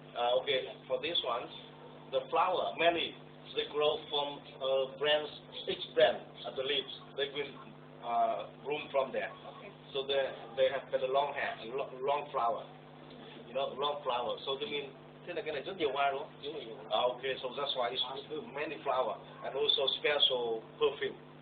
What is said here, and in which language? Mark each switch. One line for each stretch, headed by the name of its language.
English: Okay, for this one, the flower, many, they grow from branch, each branch at the leaves. They will bloom from there. So they have got a long hair, long flower. You know, long flower. So they mean,
Vietnamese: thế là cái này rất nhiều hoa đúng không?
English: Okay, so that's why it's many flower and also special perfume.